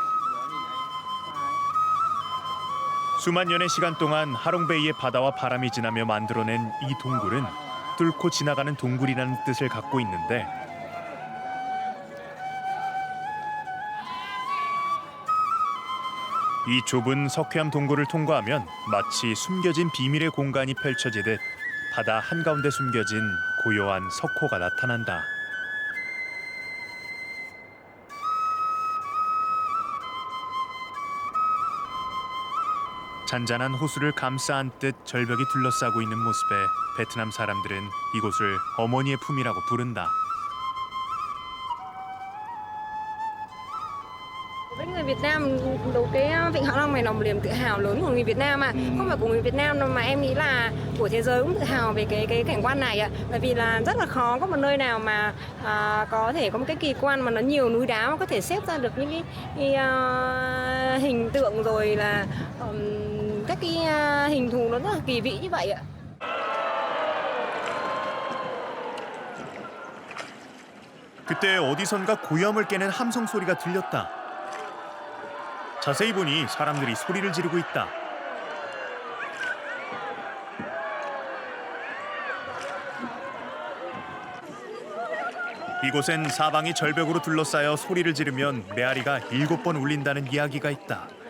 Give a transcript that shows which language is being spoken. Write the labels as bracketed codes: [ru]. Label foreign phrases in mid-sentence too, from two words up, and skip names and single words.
[ko] 수만 년의 시간 동안 하롱베이의 바다와 바람이 지나며 만들어낸 이 동굴은 뚫고 지나가는 동굴이라는 뜻을 갖고 있는데 이 좁은 석회암 동굴을 통과하면 마치 숨겨진 비밀의 공간이 펼쳐지듯 바다 한가운데 숨겨진 고요한 석호가 나타난다. 잔잔한 호수를 감싸 안듯 절벽이 둘러싸고 있는 모습에 베트남 사람들은 이곳을 어머니의 품이라고 부른다. [vi] Với người Việt Nam, cái Vịnh Hạ Long này là một niềm tự hào lớn của người Việt Nam mà. Không phải của người Việt Nam đâu mà em nghĩ là của thế giới cũng tự hào về cái cảnh quan này ạ. Bởi vì là rất là khó có một nơi nào mà có thể có một cái kỳ quan mà nó nhiều núi đá mà có thể xếp ra được những cái hình tượng rồi là các cái hình thù nó rất là kỳ vĩ như vậy ạ. [ko] 그때 어디선가 고요함을 깨는 함성 소리가 들렸다. 자세히 보니 사람들이 소리를 지르고 있다. 이곳엔 사방이 절벽으로 둘러싸여 소리를 지르면 메아리가 7번 울린다는 이야기가 있다.